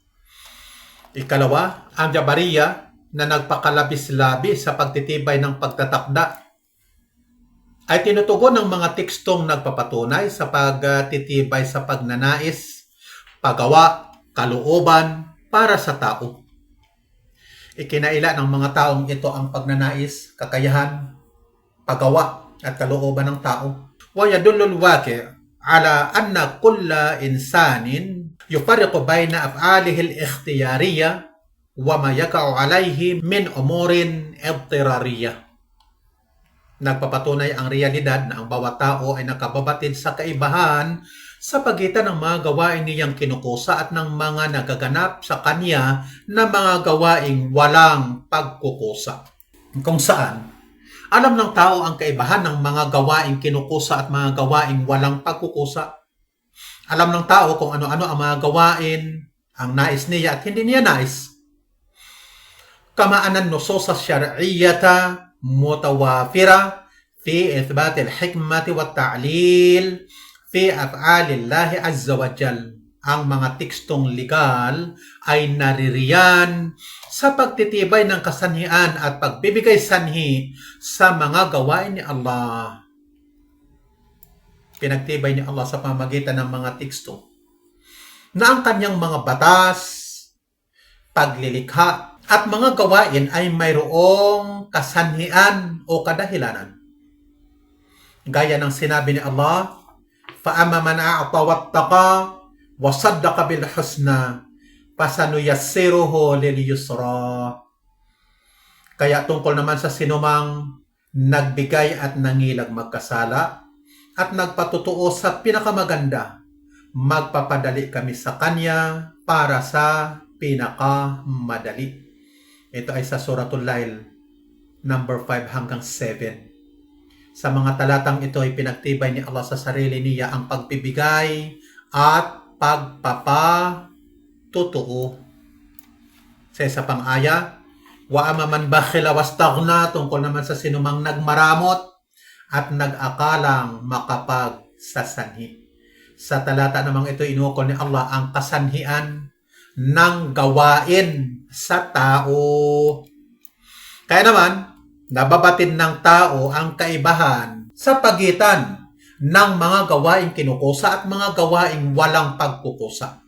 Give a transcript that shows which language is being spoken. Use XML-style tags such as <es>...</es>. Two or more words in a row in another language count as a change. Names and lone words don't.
<tl>Ikalawa, ang Jabariya na nagpakalabis-labis sa pagtitibay ng pagtatakda ay tinutugon ng mga tekstong nagpapatunay sa pagtitibay sa pagnanais, paggawa, kalooban para sa tao. Ikinaila ng mga taong ito ang pagnanais, kakayahan, paggawa at kalooban ng tao.</tl> <ar>ويدل الواقع على أن كل إنسان يفرق بين أفعاله الاختيارية وما يقع عليه من أمور اضطرارية.</ar> <tl>Nagpapatunay ang realidad na ang bawat tao ay nakababatid sa kaibahan sa pagitan ng mga gawain niyang kinukusa at ng mga nagaganap sa kanya na mga gawaing walang pagkukusa. Kung saan alam ng tao ang kaibahan ng mga gawaing kinukusa at mga gawaing walang pagkukusa. Alam ng tao kung ano-ano ang mga gawain, ang nais niya at hindi niya nais.</tl> <ar>كما أن النصوص الشرعية متوافرة في إثبات الحكمة والتعليل في أفعال الله عز وجل.</ar> <tl>Ang mga tekstong legal ay naririyan sa pagtitibay ng kasanhian at pagbibigay sanhi sa mga gawain ni Allah. Pinagtibay ni Allah sa pamamagitan ng mga teksto na ang kanyang mga batas, paglilikha at mga gawain ay mayroong kasanhian o kadahilanan. Gaya ng sinabi ni Allah,</tl> <ar>فَأَمَّا مَنْ أَعْطَى وَاتَّقَى وَصَدَّقَ بِالْحُسْنَى فَسَنُيَسِّرُهُ لِلْيُسْرَى.</ar> <tl>Kaya tungkol naman sa sinumang nagbigay at nangilag magkasala at nagpatutuo sa pinakamaganda, magpapadali kami sa kanya para sa pinakamadali. Ito ay sa Suratul Lail number 5 hanggang 7. Sa mga talatang ito ay pinagtibay ni Allah sa sarili niya ang pagbibigay at pagpapatutuo. Sa isa pang aya,</tl> <ar>وأما من بخل واستغنى,</ar> <tl>tungkol naman sa sinumang nagmaramot at nag-akalang makapagsasanhi. Sa talata namang ito, inukol ni Allah ang kasanhian ng gawain sa tao. Kaya naman, nababatid ng tao ang kaibahan sa pagitan ng mga gawaing kinukusa at mga gawaing walang pagkukusa.</tl>